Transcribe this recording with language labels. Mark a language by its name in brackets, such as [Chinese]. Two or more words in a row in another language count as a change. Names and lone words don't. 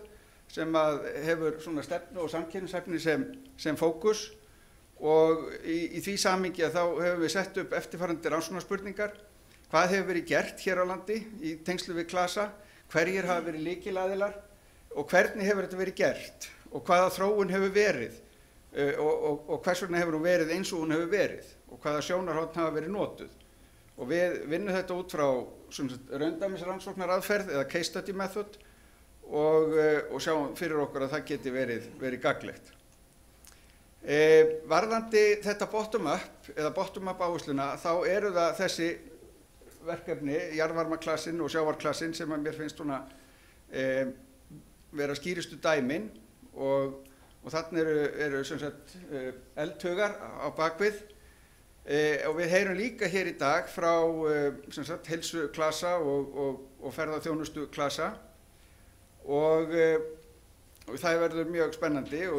[Icelandic] sem hefur svona stefnu og samkynhneigðisefni sem fókus, og í því samhengi þá hefur við sett upp eftirfarandi rannsóknarspurningar: hvað hefur verið gert hér á landi í tengslu við klasa, hverjir hafa verið lykilaðilar, og hvernig hefur þetta verið gert, og hvaða þróun hefur verið, og hvers vegna hefur hún verið eins og hún hefur verið, og hvaða sjónarhorn hafa verið notuð. og við vinnum þetta út frá raundæmisrannsóknaraðferð eða [English] case study method [Icelandic] og sjáum fyrir okkur að það geti verið gagnlegt. Varðandi þetta bottom-up eða bottom-up áhersluna þá eru það þessi verkefni, jarðvarmaklasinn og sjávarklasinn sem að mér finnst svona vera skýristu dæmin og þarna eru sem sagt eldhugar á bakvið og við heyrum líka hér í dag frá sem sagt heilsuklasa og ferðaþjónustuklasa og það verður mjög spennandi og